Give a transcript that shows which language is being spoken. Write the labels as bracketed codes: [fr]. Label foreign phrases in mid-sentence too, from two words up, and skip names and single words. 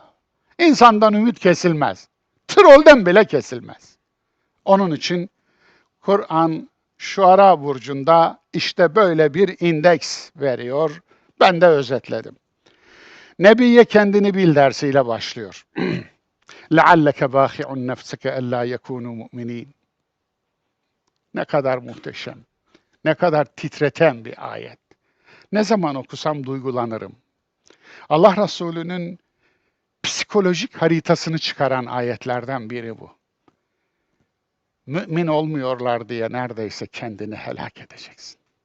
[tr] İnsandan ümit kesilmez. Trollden bile kesilmez. Onun için Kur'an Şuara burcunda işte böyle bir indeks veriyor. Ben de özetledim. Nebiye kendini bil dersiyle başlıyor. [ar] لَعَلَّكَ بَاخِعُ نَفْسَكَ أَلَّا يَكُونُوا مُؤْمِنِينَ. [tr] Ne kadar muhteşem, ne kadar titreten bir ayet. Ne zaman okusam duygulanırım. Allah Resulü'nün psikolojik haritasını çıkaran ayetlerden biri bu. Mümin olmuyorlar diye neredeyse kendini helak edeceksin.